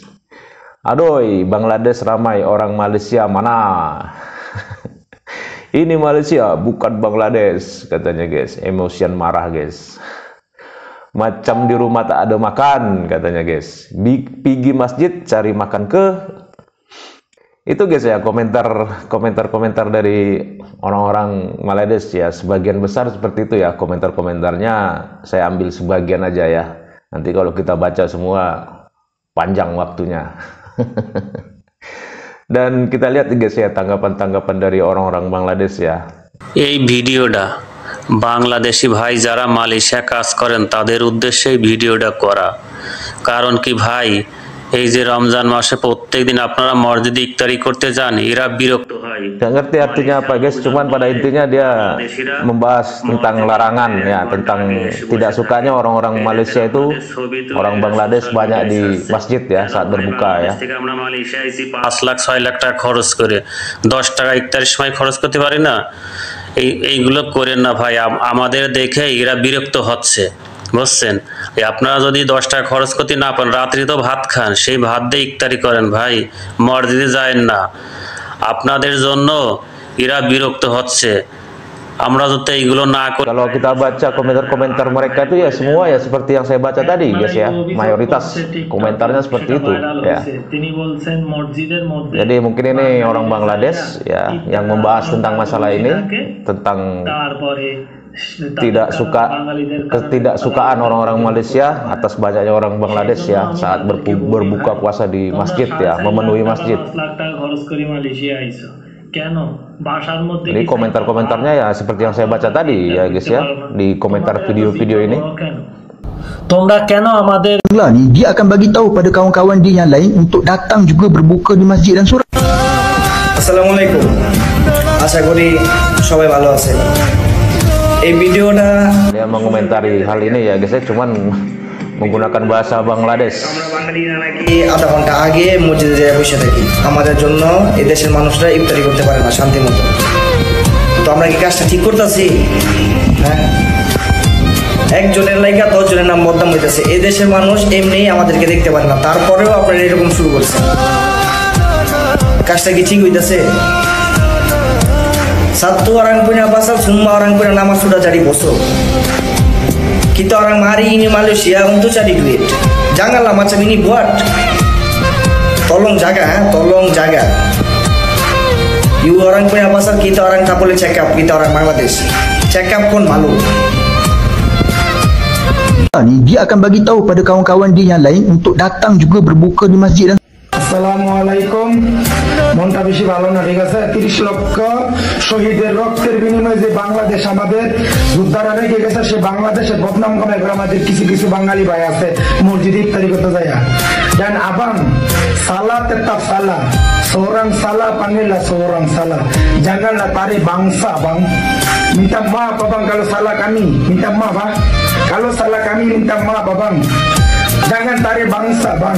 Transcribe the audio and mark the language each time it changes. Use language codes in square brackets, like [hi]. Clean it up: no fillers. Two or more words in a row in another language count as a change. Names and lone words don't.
[id] Aduh, Bangladesh ramai, orang Malaysia mana? Ini Malaysia bukan Bangladesh katanya guys. Emotion marah guys. Macam di rumah tak ada makan katanya guys. Pergi masjid cari makan ke. Itu guys ya komentar dari orang-orang Bangladesh ya. Sebagian besar seperti itu ya komentar-komentarnya. Saya ambil sebagian aja ya. Nanti kalau kita baca semua panjang waktunya. Dan kita lihat guys ya tanggapan-tanggapan dari orang-orang Bangladesh ya. [bn] এই ভিডিওটা বাংলাদেশি ভাই যারা মালয়েশিয়া কাজ করেন তাদের উদ্দেশ্যে ভিডিওটা করা। কারণ কি ভাই, এই যে রমজান মাসে প্রত্যেকদিন আপনারা মসজিদে ইফতারি করতে যান, এরা বিরক্ত হয়। [id] Nggak ngerti artinya apa guys, cuman pada intinya dia membahas tentang larangan ya, tentang tidak sukanya orang-orang Malaysia itu, orang Bangladesh banyak di masjid ya saat berbuka ya. [bn] আমরা মালয়েশিয়া এসে 5 লাখ 6 লাখ টাকা খরচ করে 10 টাকা ইফতারের সময় খরচ করতে পারি না। এইগুলো করেন না ভাই, আমাদের দেখে এরা বিরক্ত হচ্ছে বুঝছেন। আপনারা যদি 10 টাকা খরচ করতে না পারেন, রাত্রি তো ভাত খান, সেই ভাত দিয়ে ইফতারি karen ভাই, মসজিদে যায়েন না। আপনাদের জন্য এরা বিরক্ত হচ্ছে। আমরা যদি এইগুলো না করি, [id] kalau kita baca komentar-komentar mereka itu ya semua ya seperti yang saya baca tadi guys ya, mayoritas komentarnya seperti itu ya. Jadi mungkin ini orang Bangladesh ya yang membahas tentang masalah ini, tentang ketidaksukaan orang-orang Malaysia atas banyaknya orang Bangladesh ya saat berbuka puasa di masjid ya, memenuhi masjid. Jadi komentar-komentarnya ya seperti yang saya baca tadi ya guys ya, di komentar video-video ini. [ms] Ni dia akan bagi tahu pada kawan-kawan dia yang lain untuk datang juga berbuka di masjid dan surau. [bn] Assalamualaikum. আশা করি সবাই ভালো আছেন। এই ভিডিওটা [id] dia mengomentari hal ini ya guys ya, cuman menggunakan bahasa Bangladesh. [bn] আধা ঘন্টা আগে মসজিদে যেয়ে বসে থাকি, আমাদের জন্য এই দেশের মানুষরা ইফতারি করতে পারে না শান্তি মতো। তো আমরা কি কাজটা ঠিক করতেছি? হ্যাঁ, একজনের লাইগা 10 জনের নাম বদনাম হইতেছে। এই দেশের মানুষ এমনি আমাদেরকে দেখতে পারে না, তারপরেও আপনারা এরকম শুরু করছেন। কাজটা কি ঠিক হইতেছে? [ms] Satu orang punya pasal, semua orang punya nama sudah jadi bosok. Kita orang mari ini Malaysia untuk cari duit. Janganlah macam ini buat. Tolong jaga, tolong jaga. You orang punya pasal, kita orang tak boleh [en] check up. [ms] Kita orang Bangladesh, [en] check up [ms] pun malu. Ni dia akan bagi tahu pada kawan-kawan dia yang lain untuk datang juga berbuka di masjid dan [bn] আসসালামুয়ালাইকুম। মনটা বেশি ভালো না, ঠিক আছে? 30 লক্ষ শহীদের রক্তের বিনিময়ে যে বাংলাদেশ আমাদের যোদ্ধারা রেখে গেছে, সে বাংলাদেশের বদনাম করে আমাদের কিছু কিছু বাঙালি ভাই আছে মসজিদে ইফতারি করতে যায়। [ms] Dan abang, salah tetap salah. Seorang salah panggillah seorang salah. Janganlah tarik bangsa, bang. Minta maaf abang kalau salah kami, minta maaf bang. Kalau salah kami minta maaf abang. Jangan tarik bangsa, bang.